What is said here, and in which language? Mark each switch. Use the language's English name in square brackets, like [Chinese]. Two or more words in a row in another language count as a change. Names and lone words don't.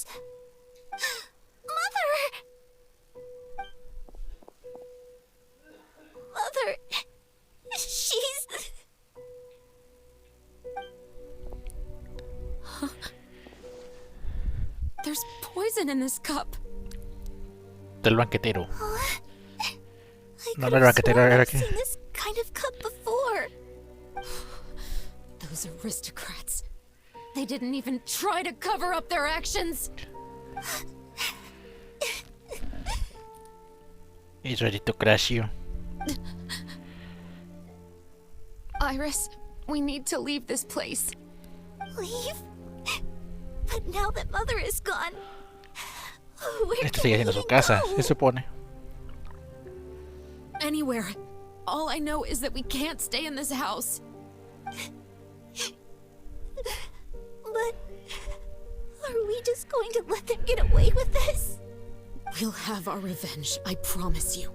[English] Mother! Mother... She's... There's poison in this cup. [Spanish] Del banquetero. [English] I [Spanish] No, [English] could [Spanish] no, [English] have [Spanish] banquetero [English] sworn [Spanish] era [English] I've [Spanish] que... [English] seen this kind of cup before. Those aristocrats. They didn't even try to cover up their actions. He's ready to crash you. Iris, we need to leave this place. Leave? But now that Mother is gone, where [Spanish] Este [English] can [Spanish] sigue [English] we [Spanish] siendo su [English] even [Spanish] casa, [English] go? [Spanish] se supone. [English] Anywhere. All I know is that we can't stay in this house. But are we just going to let them get away with this? We'll have our revenge, I promise you.